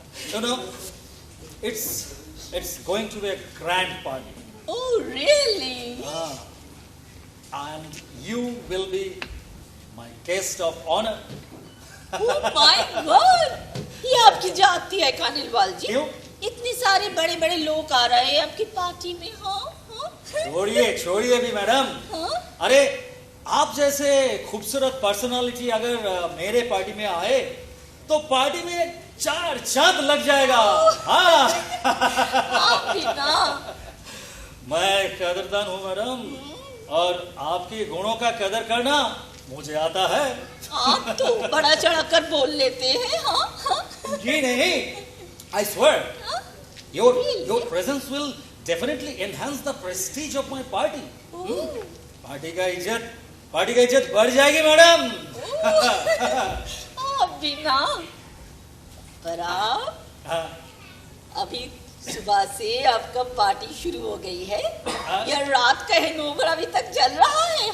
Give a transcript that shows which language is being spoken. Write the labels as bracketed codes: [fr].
[en] You know, it's going to be a grand party. Oh, really? And you will be my guest of honor. Oh my God! [hi] ये आपकी जाती है कानिलवाल जी। क्यों? इतने सारे बड़े बड़े लोग आ रहे हैं आपकी पार्टी में। हाँ हाँ छोड़िए भी मैडम। हाँ? अरे, आप जैसे खूबसूरत पर्सनालिटी अगर मेरे पार्टी में आए तो पार्टी में 4 चांद लग जाएगा। हाँ। आप भी ना। मैं कदरदान हूँ मैडम, और आपके गुणों का कदर करना मुझे आता है। आप तो बड़ा चढ़ाकर बोल लेते हैं। हाँ हाँ। जी नहीं, [en] I swear, [hi] हाँ? [en] your Really? presence will definitely enhance the prestige of my party. [hi] Oh, party का इज्जत बढ़ जाएगी मैडम। आप भी ना। पर आप हाँ, अभी सुबह से आपका पार्टी शुरू हो गई है हाँ? या रात का हैंगओवर अभी तक चल रहा है?